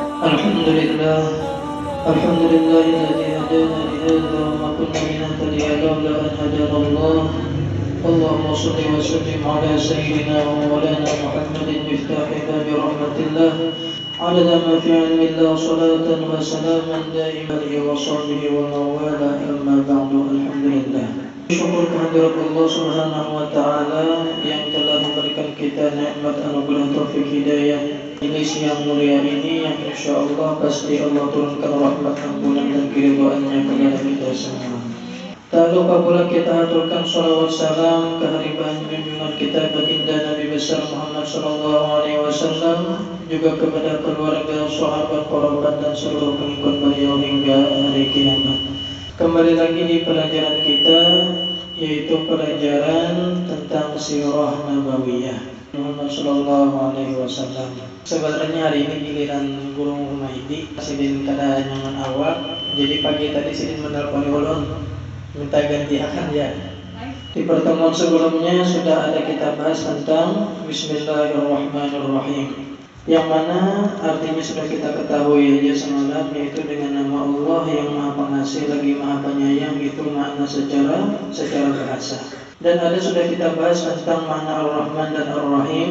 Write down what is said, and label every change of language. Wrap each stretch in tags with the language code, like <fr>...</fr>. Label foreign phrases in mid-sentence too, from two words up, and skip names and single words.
<ar>الحمد لله الحمد لله الذي هدانا لهذا وما كنا لنهتدي لولا أن هدانا الله. اللهم صل وسلم على سيدنا ومولانا محمد مفتاح باب رحمة الله عدد ما في علم الله صلاة وسلاما دائما وصحبه ومن والاه أما بعد. الحمد لله,</ar> <id>syukur kehadirat</id> <ar>الله سبحانه وتعالى</ar> <id>yang telah memberikan kita nikmat anugerah taufik hidayah ini siang mulia ini, yang insyaallah pasti Allah turunkan rahmat ampunan dan keridhaannya kepada kita semua. Tak lupa pula kita aturkan salawat salam kehadiran junjungan kita baginda Nabi besar Muhammad</id> <ar>صلى الله عليه وسلم,</ar> <id>juga kepada keluarga, sahabat, kerabat dan seluruh pengikut beliau hingga hari kiamat. Kembali lagi di pelajaran kita, yaitu pelajaran tentang</id> <ar>سيرة نبوية</ar> <id>Muhammad</id> <ar>صلى الله عليه وسلم.</ar> <bjn>Sebenarnya hari ini giliran Guru Humaydi, sidin kada nyaman awak. Jadi pagi tadi sidin menelpon ulun minta ganti akan ya.</bjn> <id>Di pertemuan sebelumnya sudah ada kita bahas tentang Bismillahirrahmanirrahim, yang mana artinya sudah kita ketahui aja semalam, yaitu dengan nama Allah yang Maha Pengasih lagi Maha Penyayang. Itu makna secara bahasa. Dan ada sudah kita bahas tentang makna Ar-Rahman dan Ar-Rahim.</id>